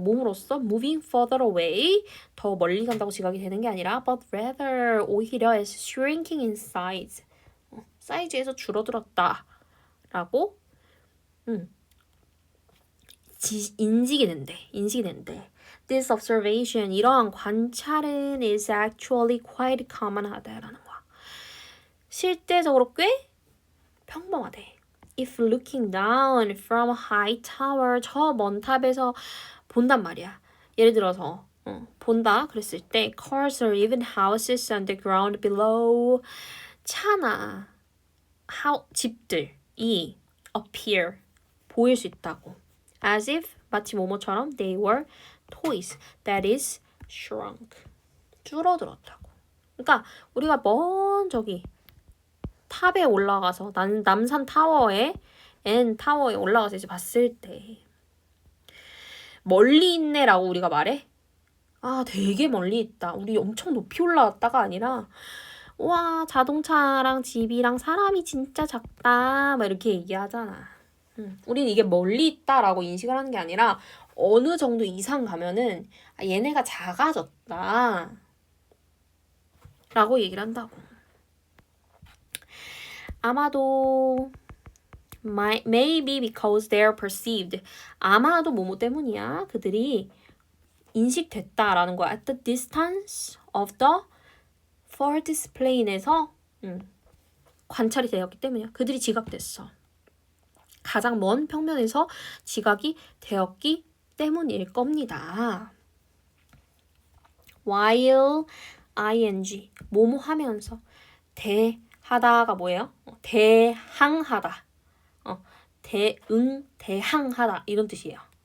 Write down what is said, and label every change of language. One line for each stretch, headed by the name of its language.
Korean: 몸으로써
English: moving further away
Korean: 더 멀리 간다고 지각이 되는 게 아니라
English: but rather
Korean: 오히려
English: as shrinking in size
Korean: 사이즈에서 줄어들었다 라고 인식이 된대.
English: This observation
Korean: 이러한 관찰은
English: is actually quite common하다라는 거야.
Korean: 실제적으로 꽤 평범하대.
English: If looking down from a high tower
Korean: 저 먼 탑에서 본단 말이야. 예를 들어서 본다 그랬을 때
English: cars or even houses on the ground below
Korean: 차나 집들이
English: appear 보일 수 있다고. As if
Korean: 마치 뭐뭐처럼
English: they were toys that is shrunk
Korean: 줄어들었다고. 그러니까 우리가 먼 저기 탑에 올라가서 남산 타워에 N타워에 올라가서 이제 봤을 때 멀리 있네라고 우리가 말해? 아 되게 멀리 있다. 우리 엄청 높이 올라갔다가 아니라 와 자동차랑 집이랑 사람이 진짜 작다 막 이렇게 얘기하잖아. 우린 이게 멀리 있다라고 인식을 하는 게 아니라 어느 정도 이상 가면은 얘네가 작아졌다 라고 얘기를 한다고. 아마도
English: maybe because they are perceived
Korean: 아마도 뭐뭐 때문이야. 그들이 인식됐다라는 거야.
English: At the distance of the farthest plane에서
Korean: 관찰이 되었기 때문이야. 그들이 지각됐어. 가장 먼 평면에서 지각이 되었기 때문일 겁니다.
English: While ing
Korean: 뭐뭐 하면서 대하다가 뭐예요? 대항하다. 대항하다 이런 뜻이에요.